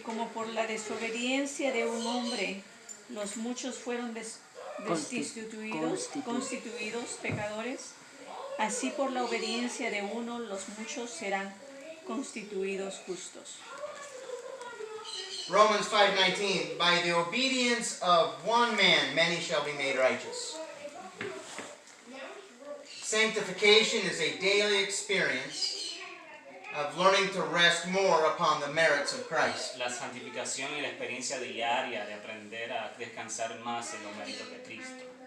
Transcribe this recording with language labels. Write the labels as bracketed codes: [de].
[es] porque como por la desobediencia de un hombre los muchos fueron constituidos pecadores, así por la obediencia de uno los muchos serán constituidos justos. [en] Romans 5:19, by the obedience of one man, many shall be made righteous. Sanctification is a daily experience of learning to rest more upon the merits of Christ. [es] La santificación y la experiencia diaria de aprender a descansar más en los méritos de Cristo.